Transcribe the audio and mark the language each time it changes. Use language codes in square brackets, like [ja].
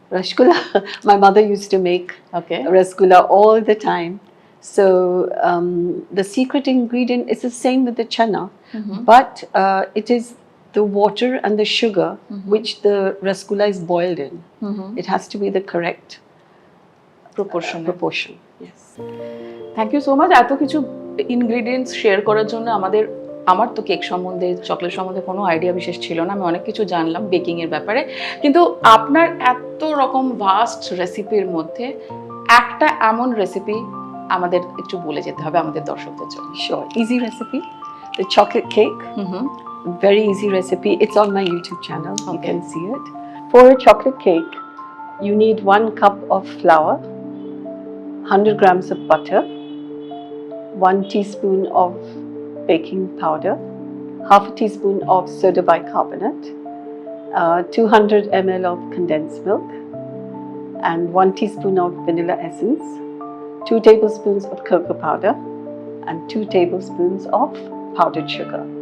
[en] Rasgulla, my mother used to make okay rasgulla all the time. So the secret ingredient is the same with the chana, but it is the water and the sugar which the rasgulla is boiled in. It has to be the correct proportion proportion. Yes. Thank you so much [bn] এত কিছু ingredients share করার জন্য আমার তো cake সম্বন্ধে chocolate সম্বন্ধে কোনো idea বিশেষ ছিল না আমি অনেক কিছু জানলাম বেকিং এর ব্যাপারে কিন্তু আপনার এত রকম ভাস্ট রেসিপির মধ্যে একটা এমন রেসিপি আমাদের একটু বলে যেতে হবে আমাদের দর্শকদের জন্য [en] Sure. Easy recipe. The chocolate cake. Very easy recipe. It's on my YouTube channel. You Okay. can see it. For a chocolate cake, you need 1 cup of flour, 100 grams of butter, 1 teaspoon of baking powder, half a teaspoon of soda bicarbonate, 200 ml of condensed milk, and 1 teaspoon of vanilla essence, 2 tablespoons of cocoa powder, and 2 tablespoons of powdered sugar.